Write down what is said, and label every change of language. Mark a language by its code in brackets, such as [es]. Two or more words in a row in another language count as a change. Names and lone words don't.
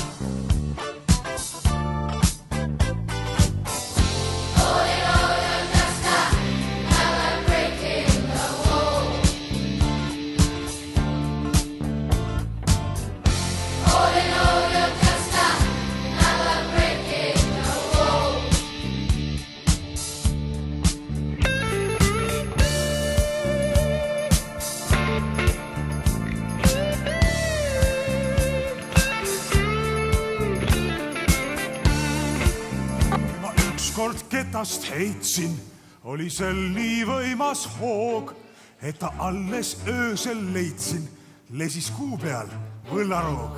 [en] All in all, you're just another brick in the wall. All in all, you're just another brick in the wall. [et] Ma ükskord ketast heitsin, oli seal nii võimas hoog, et ta alles öösel leidsin, lesis kuu peal võllaroog.